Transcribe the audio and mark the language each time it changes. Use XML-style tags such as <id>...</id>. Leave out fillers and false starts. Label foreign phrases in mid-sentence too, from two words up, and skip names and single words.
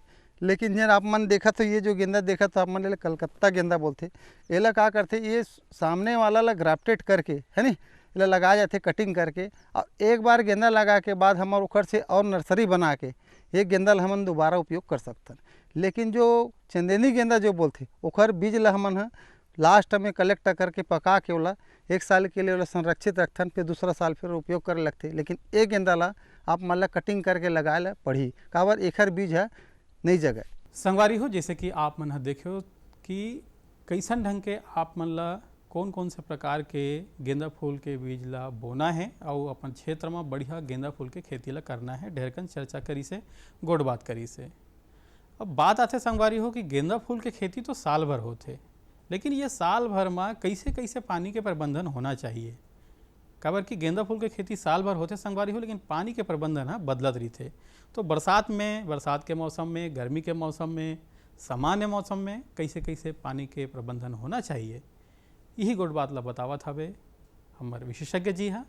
<hne>लेकिन जन आप मन देखा तो ये जो गेंदा देखा तो आप मन कलकत्ता गेंदा बोलते, एला का करते ये सामने वाला ला ग्राफ्टेड करके है नी एला लगाया जाते कटिंग करके, और एक बार गेंदा लगा के बाद हमारे उखड़ से और नर्सरी बना के ये गेंदा ला हमन दोबारा उपयोग कर सकते। लेकिन जो चंदेनी गेंदा जो बोलते उखर बीज ला हमन लास्ट में कलेक्ट करके पका के ओला 1 साल के लिए ओला संरक्षित रखथन, फिर दूसरा साल फिर उपयोग करे लगते। लेकिन ये गेंदा ला आप मन ला कटिंग करके लगाए ला पड़ी काबर एखर बीज है नहीं जगह। संगवारी हो जैसे कि आप मन देखो कि कैसन ढंग के आप मन ला कौन कौन से प्रकार के गेंदा फूल के बीज ला बोना है और अपन क्षेत्र में बढ़िया गेंदा फूल के खेती ला करना है, ढेरकन चर्चा करी से गोड़ बात करी से। अब बात आते संगवारी हो कि गेंदा फूल के खेती तो साल भर होते, लेकिन ये साल भर में कैसे कैसे पानी के प्रबंधन होना चाहिए, काबर कि गेंदा फूल के खेती साल भर होते संगवारी हो लेकिन पानी के प्रबंधन है बदलत रही थे। तो बरसात के मौसम में, गर्मी के मौसम में, सामान्य मौसम में कैसे कैसे पानी के प्रबंधन होना चाहिए, यही गोड़ बात ला बतावत हवे हमारे विशेषज्ञ जी हैं।</hne>